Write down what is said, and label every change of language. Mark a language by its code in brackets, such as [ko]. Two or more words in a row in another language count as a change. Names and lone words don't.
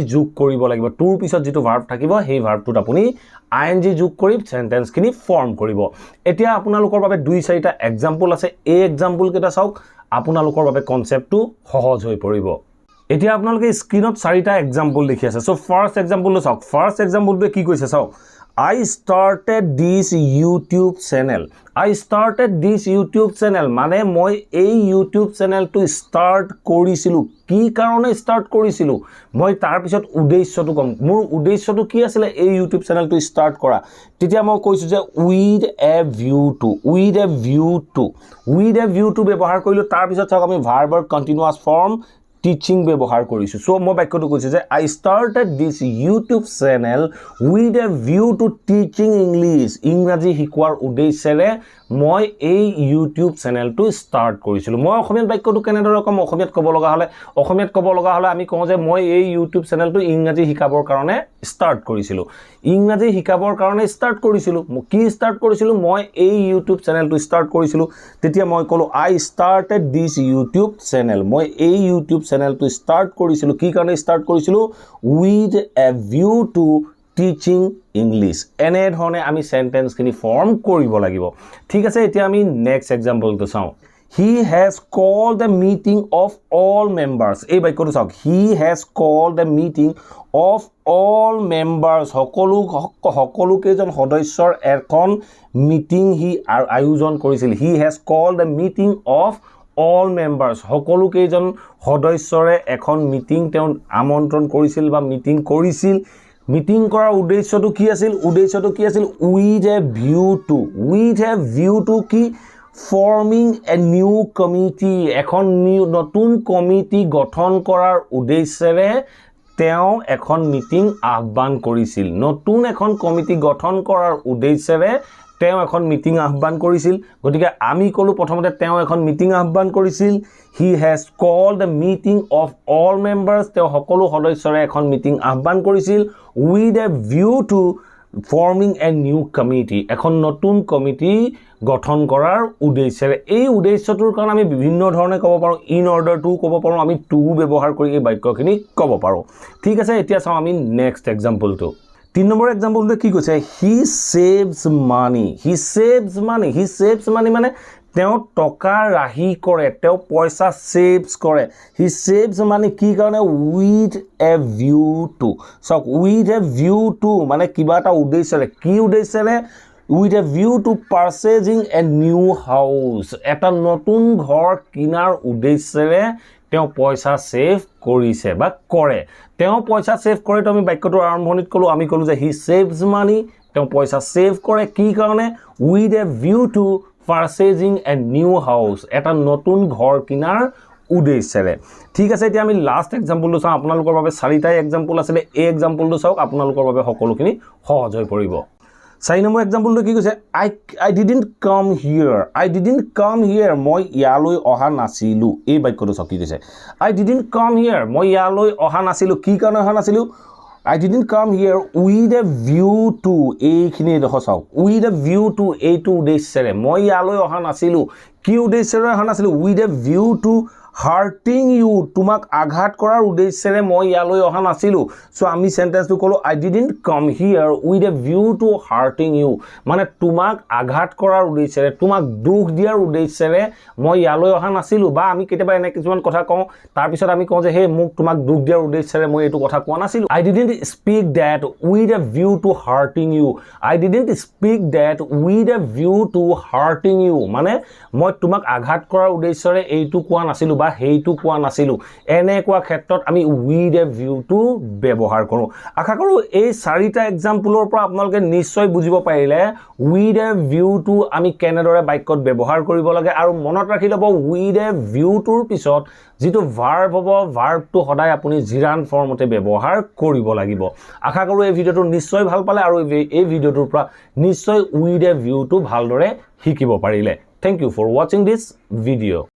[as] যোগ কৰিব লাগিব টুৰ পিছত যেটো ভাৰ্ব থাকিব সেই ভাৰ্বটোত আপুনি আইএনজি যোগ কৰি সেন্টেন্সখিনি ফৰ্ম কৰিব এতিয়া আপোনালোকৰ বাবে দুই চাৰিটা এক্সাম্পল আছে এই এক্সাম্পল কেইটা চাওক আপোনালোকৰ বাবে কনসেপ্টটো সহজ হৈ পৰিব এতিয়া আপোনালোকে স্ক্ৰিনত চাৰিটা এক্সাম্পল দেখি আছে [en] so first exampleটো [as] চাওক [en] first exampleটোৱে [as] কি কৈছে চাওক [en] I started this YouTube [as] channel মানে মই এই YouTube চেনেলটো ষ্টাৰ্ট কৰিছিলো কি কাৰণে ষ্টাৰ্ট কৰিছিলো মই তাৰ পিছত উদ্দেশ্যটো কম মোৰ উদ্দেশ্যটো কি আছিল এই YouTube চেনেলটো ষ্টাৰ্ট কৰা তেতিয়া মই কৈছো যে [en] with a view [as] টু ব্যৱহাৰ কৰিলো তাৰ পিছত চাওক আমি ভাৰ্বৰ [en] continuous form teaching [as] ব্যৱহাৰ কৰিছো সো মই বাক্যটো কৈছে যে [en] I started this YouTube channel with a view to teaching English [as] ইংৰাজী শিকোৱাৰ উদ্দেশ্যেৰে মই এই YouTube চেনেলটো ষ্টাৰ্ট কৰিছিলো মই অসমীয়া বাক্যটো কেনেদৰে কম অসমীয়াত ক'ব লগা হলে আমি কওঁ যে মই এই YouTube চেনেলটো ইংৰাজী শিকাবৰ কাৰণে ষ্টাৰ্ট কৰিছিলো কি ষ্টাৰ্ট কৰিছিলো মই এই YouTube চেনেলটো ষ্টাৰ্ট কৰিছিলো তেতিয়া মই ক'লো [en] I started this YouTube channel [as] মই এই YouTube চেনেলটো ষ্টাৰ্ট কৰিছিলো কি কাৰণে ষ্টাৰ্ট কৰিছিলো [en] with a view to teaching English [as] এনে ধৰণে আমি সেন্টেন্সখিনি ফৰ্ম কৰিব লাগিব ঠিক আছে এতিয়া আমি [en] next exampleটো [as] চাওঁ [en] He has called the meeting of all members [as] এই বাক্যটো চাওক [en] He has called the meeting of all members [as] সকলো কেইজন সদস্যৰ এখন মিটিং হি আয়োজন কৰিছিল [en] He has called the meeting of all members [as] সকলো কেইজন সদস্যৰে এখন মিটিং তেওঁ আমন্ত্ৰণ কৰিছিল বা মিটিং কৰিছিল মিটিং কৰাৰ উদ্দেশ্যটো কি আছিল [en] with a view to [as] কি [en] forming a new committee [as] এখন নতুন কমিটি গঠন কৰাৰ উদ্দেশ্যেৰে তেওঁ এখন মিটিং আহ্বান কৰিছিল নতুন এখন কমিটি গঠন কৰাৰ উদ্দেশ্যেৰে তেওঁ এখন মিটিং আহ্বান কৰিছিল গতিকে আমি কলো প্ৰথমতে তেওঁ এখন মিটিং আহ্বান কৰিছিল [en] He has called the meeting of all members [as] তেওঁ সকলো সদস্যৰে এখন মিটিং আহ্বান কৰিছিল [en] with a view to forming a new committee [as] এখন নতুন কমিটি গঠন কৰাৰ উদ্দেশ্যেৰে এই উদ্দেশ্যটোৰ কাৰণে আমি বিভিন্ন ধৰণে ক'ব পাৰো [en] in order to [as] ক'ব পাৰো আমি টু ব্যৱহাৰ কৰি এই বাক্যখিনি ক'ব পাৰো ঠিক আছে এতিয়া চাওঁ আমি [en] next exampleটো [as] 3 নম্বৰ এক্সাম্পলটো কি কৈছে [en] He saves [as] money মানে তেওঁ টকা ৰাহি কৰে তেওঁ পইচা সেভস কৰে [en] He saves money [as] কি কাৰণে [en] with a view to [as] সক [en] with a view to [as] মানে কিবা এটা উদ্দেশ্যৰে কি উদ্দেশ্যৰে [en] with a view to purchasing a new house [as] এটা নতুন ঘৰ কিনাৰ উদ্দেশ্যৰে তেওঁ পইচা সেভ কৰিছে বা কৰে তেওঁ পইচা সেভ কৰে তো আমি বাক্যটোৰ আৰম্ভণিত আমি ক'লো যে [en] He saves money [as] তেওঁ পইচা সেভ কৰে কি কাৰণে [en] with a view to purchasing a new house [as] এটা নতুন ঘৰ কিনাৰ উদ্দেশ্যেৰে ঠিক আছে এতিয়া আমি [en] last exampleটো [as] চাওঁ আপোনালোকৰ বাবে চাৰিটা এক্সাম্পল আছে এই এক্সাম্পলটো চাওক আপোনালোকৰ বাবে সকলোখিনি সহজ হৈ পৰিব 4 নম্বৰ এক্সাম্পলটো কি কৈছে [en] I didn't come here [as] মই ইয়ালৈ অহা নাছিলো এই বাক্যটো চাওক কি কৈছে [en] I didn't come here [as] মই ইয়ালৈ অহা নাছিলো কি কাৰণে অহা নাছিলো [en] I didn't come here with a view to [as] এইখিনি দেখো চাওক [en] with a view to [as] এইটো উদ্দেশ্যেৰে মই ইয়ালৈ অহা নাছিলো কি উদ্দেশ্যেৰে অহা নাছিলো [en] with a view to hurting you [as] তোমাক আঘাত কৰাৰ উদ্দেশ্যেৰে মই ইয়ালৈ অহা নাছিলো সো আমি সেন্টেন্সটো কলো [en] I didn't come here with a view to hurting you [as] মানে তোমাক আঘাত কৰাৰ উদ্দেশ্যেৰে তোমাক দুখ দিয়াৰ উদ্দেশ্যেৰে মই ইয়ালৈ অহা নাছিলো বা আমি কেতিয়াবা এনে কিছুমান কথা কওঁ তাৰ পিছত আমি কওঁ যে হে মোক তোমাক দুখ দিয়াৰ উদ্দেশ্যেৰে মই এটো কথা কোৱা নাছিলো [en] I didn't speak that with a view to hurting you I didn't speak that with a view to hurting you [as] মানে মই তোমাক আঘাত কৰাৰ উদ্দেশ্যেৰে এইটো কোৱা নাছিলো বা হেইটো কোৱা নাছিলো এনে কোৱা ক্ষেত্ৰত আমি [en] with a view to [as] ব্যৱহাৰ কৰো আশা কৰো এই চাৰিটা এক্সাম্পলৰ পৰা আপোনালোকে নিশ্চয় বুজিব পাৰিলে [en] with a view to [as] আমি কেনেদৰে বাক্যত ব্যৱহাৰ কৰিব লাগে আৰু মনত ৰাখি লব [en] with a view toৰ [as] পিছত যেটো ভাৰ্ব হ'ব ভাৰ্বটো সদায় আপুনি [en] gerund formতে [as] ব্যৱহাৰ কৰিব লাগিব আশা কৰো এই ভিডিওটো নিশ্চয় ভাল পালে আৰু এই ভিডিওটোৰ পৰা নিশ্চয় [en] with a view to [as] ভালদৰে শিকিব পাৰিলে [en] Thank you for watching this video.